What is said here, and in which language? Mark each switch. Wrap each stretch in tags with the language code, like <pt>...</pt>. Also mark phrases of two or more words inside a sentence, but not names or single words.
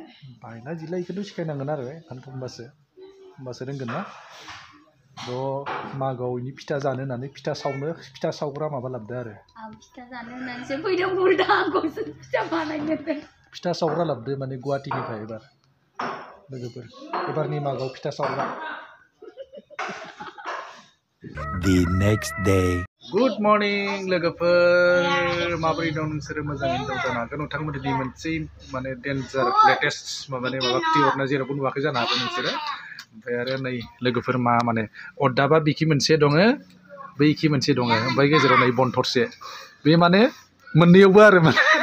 <brx>बायला जिला बेखौथ' सिखायनांगोन आरो बेखायनोथ' होमबासो रोंगोन ना थ' मागोआव इनि फिथा जानो होननानै फिथा सावग्रा माबा लाबोदो आरो आं फिथा जानो होननानैसो फैदों बुरदा आंखौसो फिथा बानायनो फिथा सावग्रा लाबोदो माने गुवाहाटीनिफ्राय लोगोफोर एबारनि मागोआव फिथा सावग्रा</brx> <en>The next day. Good morning</en> <brx>लोगोफोर माबोरै दं नोंसोरो मोजाङैनो दं जानो हागौ नोंथांमोननि मोनसे माने डेन्जार लेटेस्ट माबा खिथिहरना जेरावबो नुवाखै जानो हागौ नोंसोरो ओमफ्राय आरो नै लोगोफोर मा माने अरदाबा बिखि मोनसे दङ बैखि मोनसे दङ ओमफ्राय गेजेराव नै बन थरसे बे माने मोननैयावबो आरो माने</brx>